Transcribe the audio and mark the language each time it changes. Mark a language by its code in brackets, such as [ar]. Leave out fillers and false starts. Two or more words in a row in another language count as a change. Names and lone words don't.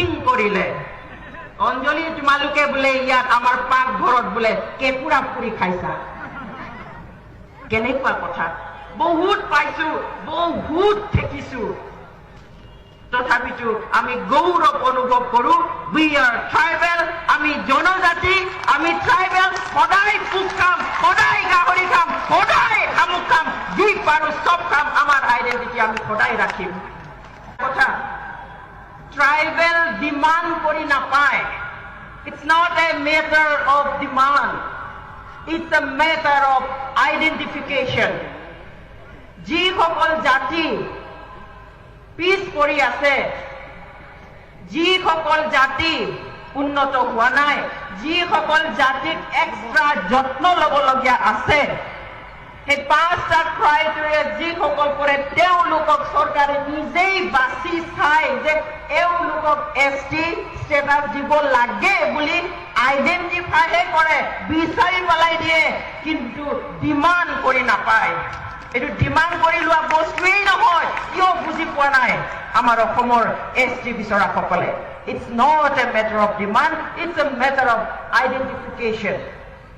[as] কৰিলে অঞ্জলি তোমালোকে বোলে ইয়াত আমাৰ পাকঘৰত বোলে কেঁকুৰা পুৰি খাইছা কেনেকুৱা কথা বহুত পাইছো বহুত দেখিছো তথাপিতো আমি গৌৰৱ অনুভৱ কৰো [en] we are tribal [as] আমি জনজাতি আমি ট্ৰাইবেল সদায় পোক খাম সদায় গাহৰি খাম সদায় শামুক খাম যি পাৰো চব খাম আমাৰ আইডেন্টিটি আমি সদায় ৰাখিম কথা ট্ৰাইবেল ডিমাণ্ড কৰি নাপায় [en] it's not a matter of demand it's a matter of identification [as] যিসকল জাতি পিছ পৰি আছে যিসকল জাতি উন্নত হোৱা নাই যিসকল জাতিক এক্সট্ৰা যত্ন ল'বলগীয়া আছে সেই পাঁচটা ক্ৰাইটেৰিয়া যিসকল কৰে তেওঁলোকক চৰকাৰে নিজেই বাছি চাই যে এওঁলোকক ST ষ্টেটাছ দিব লাগে বুলি আইডেণ্টিফাইহে কৰে বিচাৰি পেলাই দিয়ে কিন্তু ডিমাণ্ড কৰি নাপায় এইটো ডিমাণ্ড কৰি লোৱা বস্তুৱেই নহয় কিয় বুজি পোৱা নাই আমাৰ অসমৰ ST বিচৰাসকলে [en] it's not a matter of demand it's a matter of identification